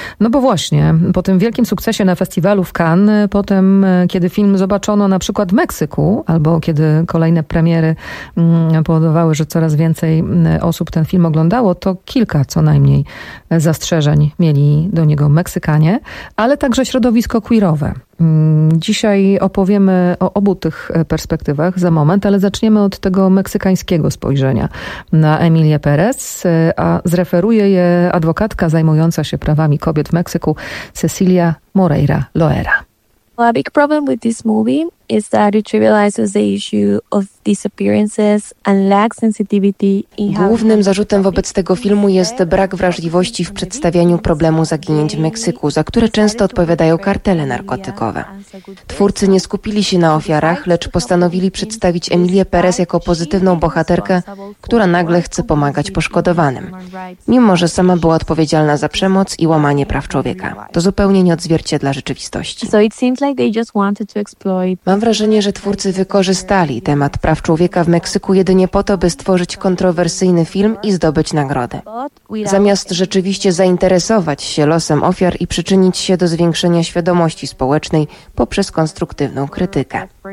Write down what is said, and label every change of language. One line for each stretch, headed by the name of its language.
Polish: No bo właśnie, po tym wielkim sukcesie na festiwalu w Cannes, potem kiedy film zobaczono na przykład w Meksyku, albo kiedy kolejne premiery powodowały, że coraz więcej osób ten film oglądało, to kilka co najmniej zastrzeżeń mieli do niego Meksykanie, ale także środowisko queerowe. Dzisiaj opowiemy o obu tych perspektywach za moment, ale zaczniemy od tego meksykańskiego spojrzenia na Emilię Perez, a zreferuje je adwokatka zajmująca się prawami kobiet w Meksyku, Cecilia Moreira Loera.
English: A big problem with this movie is that it trivializes the issue of disappearances and lacks sensitivity.
Polish: Głównym zarzutem wobec tego filmu jest brak wrażliwości w przedstawianiu problemu zaginięć w Meksyku, za które często odpowiadają kartele narkotykowe. Twórcy nie skupili się na ofiarach, lecz postanowili przedstawić Emilię Perez jako pozytywną bohaterkę, która nagle chce pomagać poszkodowanym, mimo że sama była odpowiedzialna za przemoc i łamanie praw człowieka. To zupełnie nie odzwierciedla rzeczywistości.
English: So it seems like they just wanted to exploit.
Polish: Mam wrażenie, że twórcy wykorzystali temat praw człowieka w Meksyku jedynie po to, by stworzyć kontrowersyjny film i zdobyć nagrodę. Zamiast rzeczywiście zainteresować się losem ofiar i przyczynić się do zwiększenia świadomości społecznej poprzez konstruktywną krytykę.